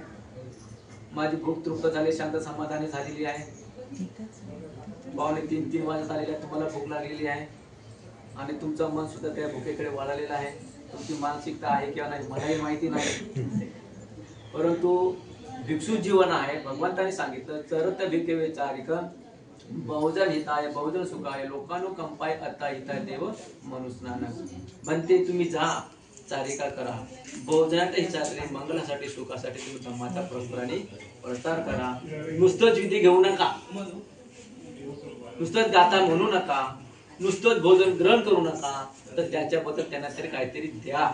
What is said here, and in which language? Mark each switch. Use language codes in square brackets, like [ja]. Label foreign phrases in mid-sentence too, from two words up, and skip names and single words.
[mr] माझी भूक तृप्त झाली, शांत समाधानी झालेली आहे. 2:45-3 वाजता झालेली आहे, तुम्हाला भूक लागलेली आहे आणि तुमचं मन सुद्धा त्या भुकेकडे वळालेलं आहे. तुमची मानसिकता आहे किंवा नाही मलाही माहिती नाही, परंतु भिक्षू जीवन आहे. भगवंताने सांगितलं [pi] चरत भिकेवे चारिक बहुजन हिताय बहुजन सुखाय लोकानु कंपाय अत्ता हिताय देव मनुष्यनानक. [mr] म्हणते तुम्ही जा चारिका करा, बहुजनाच्या हितासाठी, मंगलासाठी, सुखासाठी तुम्ही धम्माचा परस्पराने प्रसार करा. नुसतंच विधी घेऊ नका, नुसतंच गाता म्हणू नका, नुसतंच भोजन ग्रहण करू नका, तर त्याच्याबद्दल त्यांना तरी काहीतरी द्या.